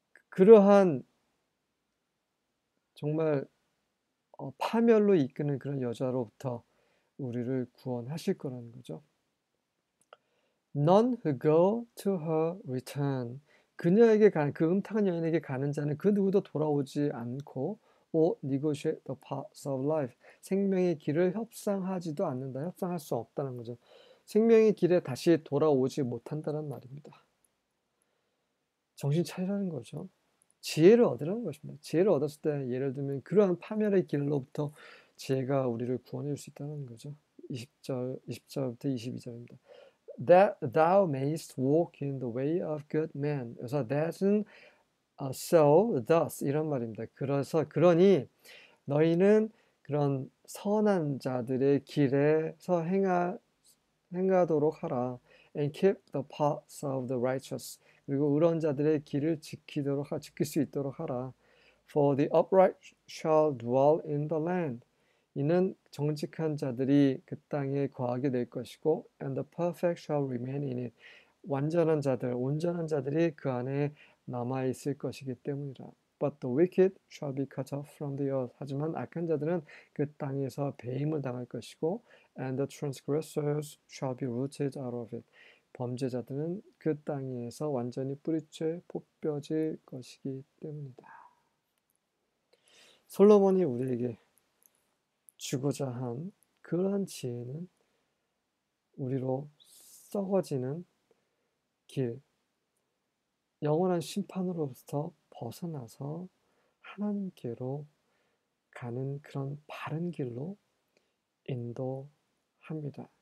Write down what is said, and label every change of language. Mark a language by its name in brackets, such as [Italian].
[Korean] 그러한 정말 파멸로 이끄는 그런 여자로부터 우리를 구원하실 거라는 거죠. [English] None who go to her return. [Korean] 그녀에게 가는 그 음탕한 여인에게 가는 자는 그 누구도 돌아오지 않고 [English] or negotiate the paths of life. [Korean] 생명의 길을 협상하지도 않는다. 협상할 수 없다는 거죠. 생명의 길에 다시 돌아오지 못한다는 말입니다. 정신 차리라는 거죠. 지혜를 얻으라는 것입니다. 지혜를 얻었을 때 예를 들면 그러한 파멸의 길로부터 지혜가 우리를 구원해 줄 수 있다는 거죠. 20절부터 22절입니다. [English] That thou mayest walk in the way of good men. [Korean] 그래서 that은 so, thus 이런 말입니다. 그러니 너희는 그런 선한 자들의 길에서 행하도록 하라. [English] And keep the paths of the righteous. [Korean] 그리고 의로운 자들의 길을 지킬 수 있도록 하라. [English] For the upright shall dwell in the land. [Korean] 이는 정직한 자들이 그 땅에 거하게 될 것이고 [English] and the perfect shall remain in it. [Korean] 온전한 자들이 그 안에 남아 있을 것이기 때문이라. [English] But the wicked shall be cut off from the earth. [Korean] 하지만 악한 자들은 그 땅에서 배임을 당할 것이고 [English] and the transgressors shall be rooted out of it. [Korean] 범죄자들은 그 땅에서 완전히 뿌리째 뽑혀질 것이기 때문이다. 솔로몬이 우리에게 주고자 한 그러한 지혜는 우리로 썩어지는 길, 영원한 심판으로부터 벗어나서 하나님께로 가는 그런 바른 길로 인도합니다.